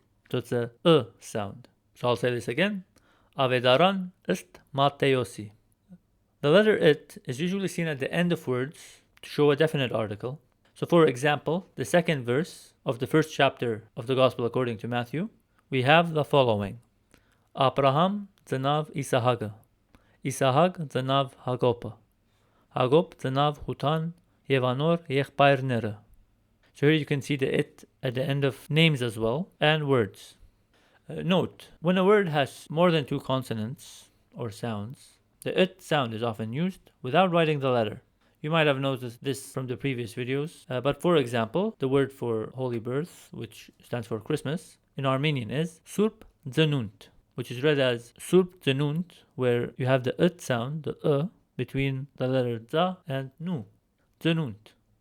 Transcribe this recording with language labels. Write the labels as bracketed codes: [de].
[en] So it's a sound. So I'll say this again. Avedaran ist Matteosi. The letter it is usually seen at the end of words to show a definite article. So for example, the second verse of the first chapter of the Gospel according to Matthew, we have the following. [hy] Abraham ծնավ Իսահակը, Իսահակ ծնավ Հակոբը, Հակոբ ծնավ Հութան և անոր եղբայրները. [en] So here you can see the it at the end of names as well, and words. Note, when a word has more than two consonants or sounds, the it sound is often used without writing the letter. You might have noticed this from the previous videos, but for example, the word for Holy Birth, which stands for Christmas, in Armenian is Surp Zenunt, which is read as Surp Zenunt, where you have the ut sound, the between the letter za and nu, Zenunt.